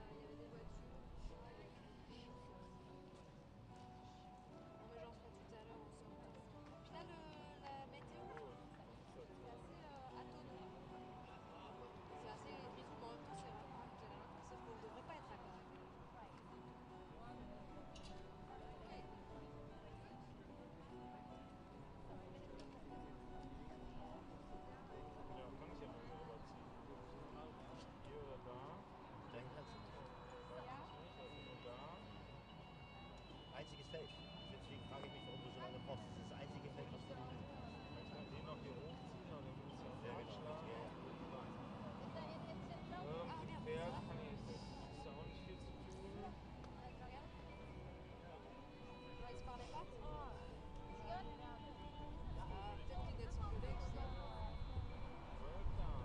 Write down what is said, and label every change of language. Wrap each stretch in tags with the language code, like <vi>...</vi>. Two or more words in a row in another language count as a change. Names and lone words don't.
<fr>Il y avait des voitures. Non, mais j'en ferai tout à l'heure en sortant. Puis là, la météo, c'est assez atonnant. C'est assez grisou, mais en même temps, c'est vraiment général. Sauf qu'on ne devrait pas être à Hague.</fr> <de>Ja, kann ich ja mal rüberziehen. Hier oder da. Dahin kannst du nicht. Weiß ich nicht, also nur da. Einziges Feld. Deswegen frage ich mich, warum du so lange brauchst. Das ist das einzige Feld, was du nicht. Ich kann den noch hier hochziehen, aber den muss ich auch Ja, genau. aufschlagen. Ja, ja. Mit Pferd kann ich, ist ja auch nicht viel zu tun.</de> <fr>Ils se parlaient pas. Ah, Peut-être qu'ils viennent s'engueuler, tu sais.</fr> <en>Welcome.</en>